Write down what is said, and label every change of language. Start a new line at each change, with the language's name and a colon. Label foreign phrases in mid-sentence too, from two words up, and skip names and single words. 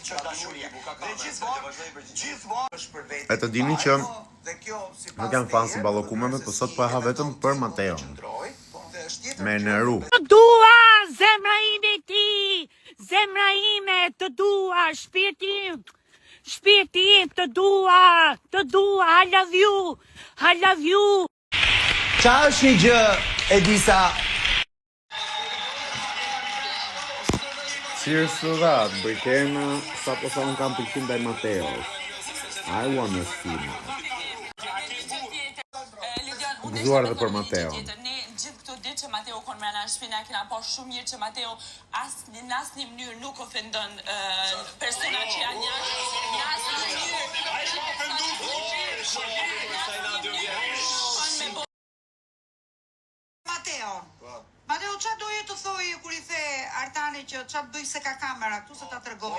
Albanian: E të dini që nuk janë fan si ballokumeve, po sot po e ha vetëm për Mateon. Me nëru. Të dua, zemra ime ti, zemra ime, të dua, shpirti im, të dua,
English: I love you.
Albanian: Qa është një gjë e disa?
English: Cheers to that,
Albanian: Brikena, sa po sa unë kam pëlqim ndaj Mateos.
English: I wanna see now.
Albanian: Gëzuar dhe për Mateo. Ne gjithë këto ditë që Mateo konë mrena në shpina, kena po shumë mirë që Mateo në asnjë mënyrë nuk ofendon persona që janë një asnjë mënyrë. Mateo, qa doje të thoi kur i the Artani që qa të bëj se ka kamera këtu se ta tërgoja?